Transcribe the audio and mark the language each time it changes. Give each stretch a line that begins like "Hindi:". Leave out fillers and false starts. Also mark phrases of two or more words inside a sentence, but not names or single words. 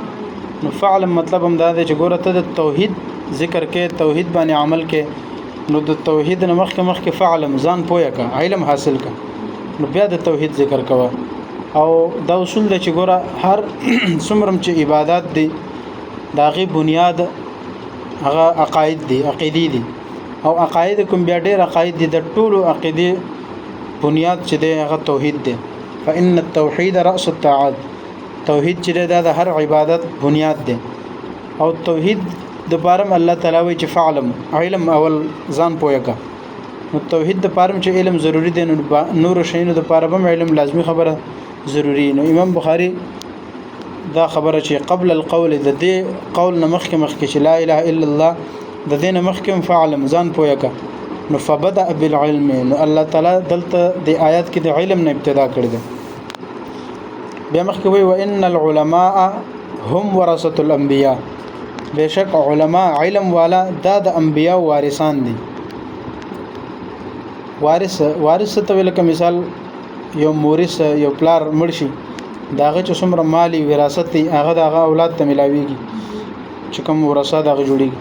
Pashto: نو فعلم مطلب هم دا دی چې ګوره ته د توحید ذکر کې، توحید باندې عمل کې، نو د توحید نه مخکې فعلم ځان پوهه کا، علم حاصل کا، نو بیا د توحید ذکر کوه. او دا اصول دی چې ګوره هر څومره چې عبادت دی دا غي بنیاد هغه عقاید دي، عقیدی دي، او عقاید کوم بیا ډېر عقاید دي، د ټولو عقیدې بنیاد چې دی هغه توحید دی.
Arabic: فإن التوحید رأس الطاعات،
Pashto: توحید چې دا د هر عبادت بنیاد دی. او توحید د پارم الله تعالی وی چې فعلم، علم اول ځان پوهه کا. نو توحید د پارم چې علم ضروری دی، نور شینو د پارم علم لازمی خبره ضروری. نو امام بخاری دا خبره چې
Arabic: قبل القول
Pashto: د دې قول نه مخکې چې
Arabic: لا اله الا الله
Pashto: د دې نه مخکې فعلم ځان پوهه کا.
Arabic: نو فبدأ بالعلم،
Pashto: نو الله تعالی دلته د آیات کې د علم نه ابتدا کړی دی. بیا مخکې وی
Arabic: وان العلماء هم ورثه الانبیاء،
Pashto: بشک علما علم والا دا د انبیاء وارثان دي. وارث ته ویل مثال یو مورث یو پلار مرشي، داغه چې څومره مالی وراثت دی هغه دغه اولاد ته ملاويږي، چې کوم ورثه دغه جوړيږي.